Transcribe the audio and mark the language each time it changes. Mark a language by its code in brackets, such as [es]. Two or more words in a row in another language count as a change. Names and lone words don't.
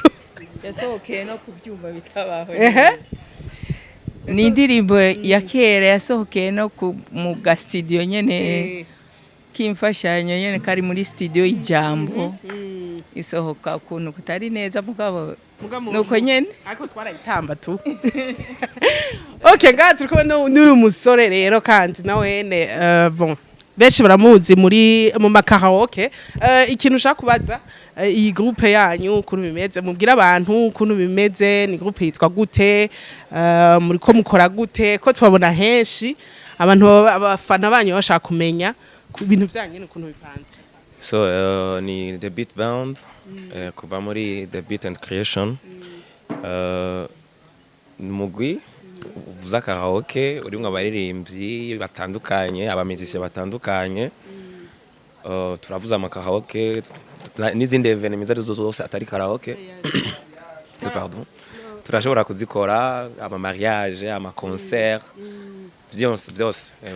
[rn] yasohokeye no kubyumva bitabaho ni indirimbo ya kera yasohokeye no mu ga studio nyene kimfashanyo nyene kari muri studio y'ijambo isohoka ukuntu kutari neza mugabo nuko nyene ariko twarayitamba tu okay gato turiko n'uyu musore rero kandi nawene bon benshi baramuzi muri mu makaraoke ikintu ushaka kubaza iyi groupe yanyu ukuntu bimeze mubwira abantu ukuntu bimeze ni groupe yitwa gute muri ko mukora gute ko tubabona henshi abantu abafana banyu bashaka kumenya ibintu byanyu ukuntu bipanze so ni the beat band kuva muri the beat and creation mugwi uvuza karaoke urimwe abaririmbyi batandukanye abamizisye batandukanye turavuza amakaraoke n'izindi evenements arizo zose atari karaoke pardon turashobora kuzikora ama mariage ama concert byose